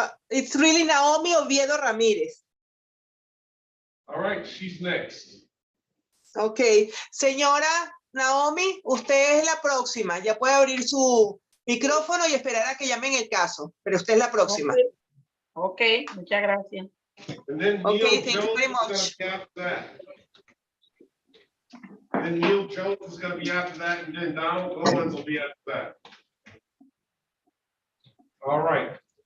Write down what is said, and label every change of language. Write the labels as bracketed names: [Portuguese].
[English] It's really Naomi Oviedo Ramirez. All right, she's next. [Spanish] Ok, señora Naomi, usted es la próxima. Ya puede abrir su micrófono y esperar a que llamen el caso, pero usted es la próxima. Ok, muchas gracias. [English] And then Okay, thank you very much. And Neil Jones is going to be after that, and then Donald Owens will be after that. All right.